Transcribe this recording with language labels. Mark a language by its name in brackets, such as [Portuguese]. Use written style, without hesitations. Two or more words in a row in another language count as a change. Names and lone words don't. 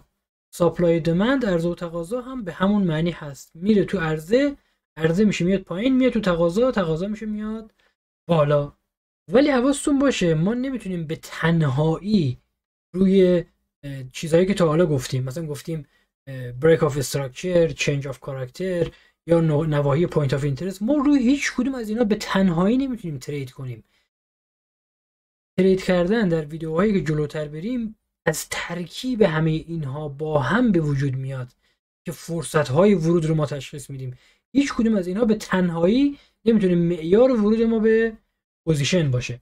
[English] supply demand, [Persian] عرضه و تقاضا هم به همون معنی هست، میره تو عرضه، عرضه میشه میاد پایین، میاد تو تقاضا، تقاضا میشه میاد بالا. ولی حواستون باشه ما نمیتونیم به تنهایی روی چیزهایی که تا حالا گفتیم، مثلا گفتیم [English] break of structure، change of character [Persian] یا نواحی [English] point of interest، [Persian] ما روی هیچ کدوم از اینا به تنهایی نمیتونیم ترید کنیم. ترید کردن در ویدیوهایی که جلوتر بریم از ترکیب همه اینها با هم به وجود میاد که فرصت‌های ورود رو ما تشخیص میدیم. هیچ کدوم از اینها به تنهایی نمیتونه معیار ورود ما به پوزیشن باشه.